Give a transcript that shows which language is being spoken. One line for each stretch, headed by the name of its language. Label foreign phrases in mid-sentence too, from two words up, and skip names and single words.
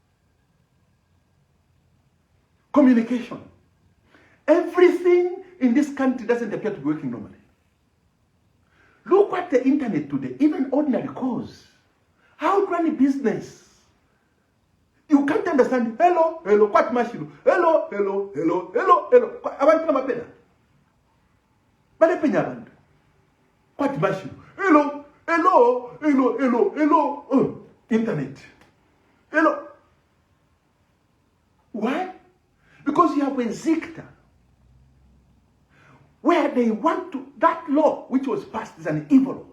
English: Communication. Everything in this country doesn't appear to be working normally. Look at the internet today, even ordinary calls. How to run a business? You can't understand. Hello, what machine? Hello.
Bemba: Abantu namapena. Bale penya abantu.
English: What machine? Hello. Internet. Hello. Why? Because you have a zikta where they want to, that law which was passed is an evil law.